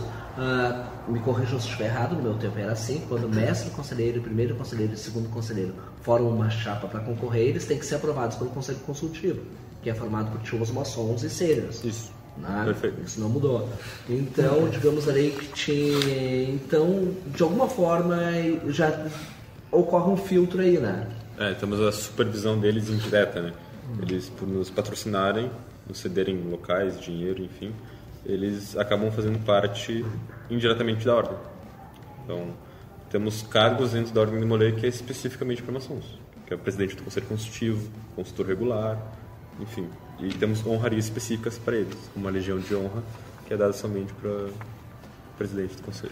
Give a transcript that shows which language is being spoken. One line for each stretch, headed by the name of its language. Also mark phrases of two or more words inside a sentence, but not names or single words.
Portuguese: Me corrijam se estiver errado, no meu tempo era assim, quando o mestre conselheiro, primeiro conselheiro e segundo conselheiro formam uma chapa para concorrer, eles têm que ser aprovados pelo conselho consultivo, que é formado por tios, maçons e sêniores. Isso. Perfeito. Isso não mudou. Então, digamos ali que tinha... Então, de alguma forma, já ocorre um filtro aí, né? Temos a supervisão deles indireta, né? Eles, por nos patrocinarem, nos cederem locais, dinheiro, enfim, eles acabam fazendo parte indiretamente da ordem. Então, temos cargos dentro da ordem de Molay que é especificamente para maçons, que é o presidente do conselho consultivo, consultor regular, enfim. E temos honrarias específicas para eles, como a legião de honra, que é dada somente para o presidente do conselho.